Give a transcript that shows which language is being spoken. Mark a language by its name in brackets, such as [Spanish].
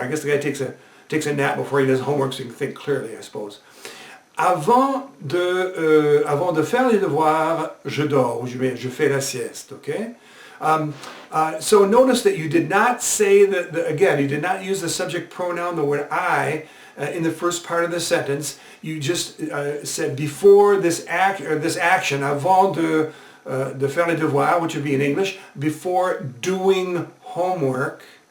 [English] I guess the guy takes a nap before he does homework so you can think clearly, I suppose. [French] Avant de faire les devoirs, je dors, ou je fais la sieste, okay? [English] So notice that you did not say again, you did not use the subject pronoun, the word I, in the first part of the sentence. You just said before this action, [French] avant de faire les devoirs, [English] which would be in English, before doing homework.